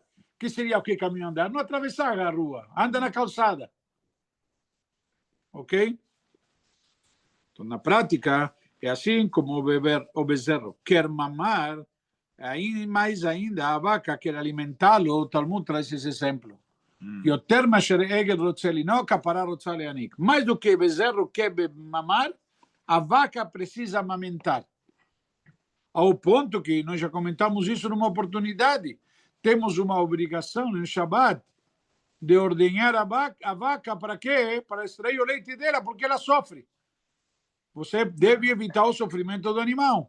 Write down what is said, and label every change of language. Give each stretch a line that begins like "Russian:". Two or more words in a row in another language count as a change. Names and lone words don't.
Portuguese: Que seria o que caminho andar? Não atravessar a rua, anda na calçada. Ok? Então, na prática, é assim como o bezerro quer mamar, aí mais ainda a vaca quer alimentá-lo. O Talmud traz esse exemplo.
Hebrew: יותר מאשר עגל רוצה לנהוג, הפרה רוצה להניק.
Portuguese: Mais do que bezerro quer mamar, a vaca precisa amamentar. Ao ponto que nós já comentamos isso numa oportunidade. Temos uma obrigação no Shabbat de ordenhar a vaca para quê? Para extrair o leite dela, porque ela sofre. Você deve evitar o sofrimento do animal.